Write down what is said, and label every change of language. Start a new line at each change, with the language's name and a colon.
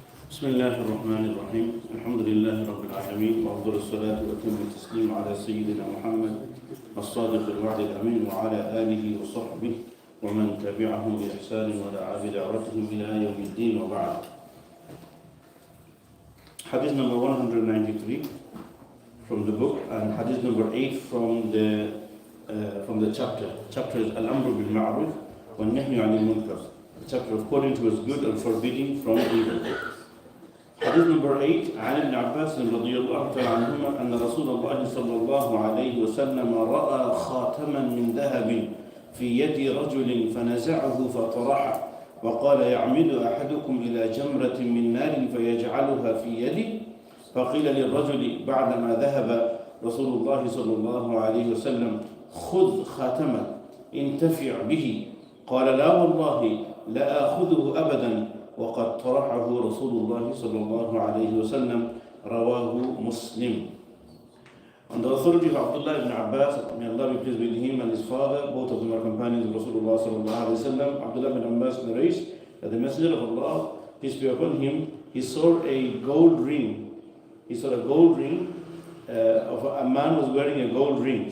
Arabic: بسم الله الرحمن الرحيم الحمد لله رب العالمين وأفضل الصلاة وأتم التسليم على سيدنا محمد الصادق الوعد الأمين وعلى آله وصحبه ومن تبعهم بإحسان ودعا بدعوتهم إلى يوم الدين وبعد.
English: Hadith number 193 from the book and hadith number 8 from the chapter. Chapter is Al-Amr bil Ma'ruf wa Nahyu 'anil Munkar. The chapter of calling towards good and forbidding from evil.
Arabic: حديث نمبر 8 عن ابن عباس رضي الله تعالى عنهما أن رسول الله صلى الله عليه وسلم رأى خاتما من ذهب في يد رجل فنزعه فطرحه وقال يعمد أحدكم إلى جمرة من نار فيجعلها في يده فقيل للرجل بعدما ذهب رسول الله صلى الله عليه وسلم خذ خاتما انتفع به قال لا والله لا آخذه أبدا وقد طرحه رسول الله صلى الله عليه وسلم رواه مسلم.
English: On the authority of Abdullah ibn Abbas, may Allah be pleased with him and his father, both of them are companions of Rasulullah sallallahu alaihi wasallam. Abdullah ibn Abbas narrates that the Messenger of Allah, peace be upon him, he saw a gold ring. He saw a gold ring of a man was wearing a gold ring.